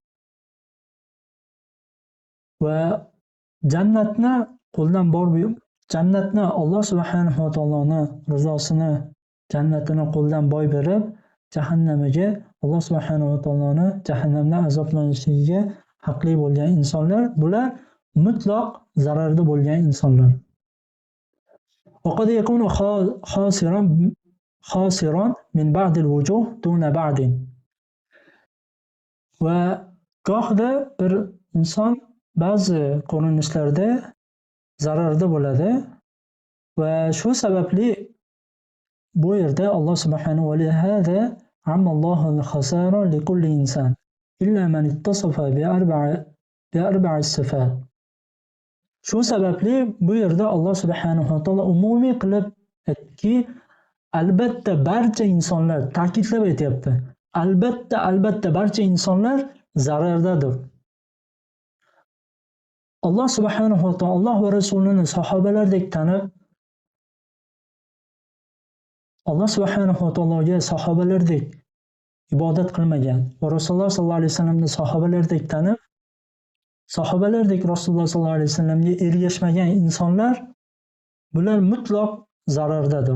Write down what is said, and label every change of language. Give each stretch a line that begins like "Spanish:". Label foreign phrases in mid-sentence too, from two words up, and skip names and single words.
Uzbek: Va jannatni qo'ldan jannatni Alloh
Arabic: سبحانه وتعالى
Uzbek: rizosini, jannatini qo'ldan boy berib, jahannamiga, Alloh
Arabic: سبحانه وتعالى
Uzbek: jahannamdan azoblanishiga haqli bo'lgan insonlar, bular mutlaq zararda bo'lgan insonlar.
Arabic: وقد يكون خاسرا من بعض الوجوه دون بعض.
Uzbek: Va gohida bir inson ba'zi ko'rinishlarda zararda bo'ladi va shu sababli bu yerda Alloh
Arabic: سبحانه ولهذا عمم الله الخسارة لكل إنسان إلا من اتصف بأربع صفات.
Uzbek: Shu sababli bu yerda Alloh
Arabic: سبحانه وتعالى
Uzbek: umumiy qilib aytdiki, albatta barcha insonlar, ta'kidlab aytyapti. Albatta barcha insonlar zarardadir. Alloh
Arabic: سبحانه وتعالى
Uzbek: Alloh va Rasulini sahobalardek tanib, Alloh
Arabic: سبحانه وتعالى
Uzbek: sahobalardek ibodat qilmagan va Rasululloh
Arabic: صلى الله عليه وسلم
Uzbek: sahobalardek tanib, sahobalardek Rasululloh
Arabic: صلى الله عليه وسلم
Uzbek: ergashmagan insonlar bular mutlaq zarardadir.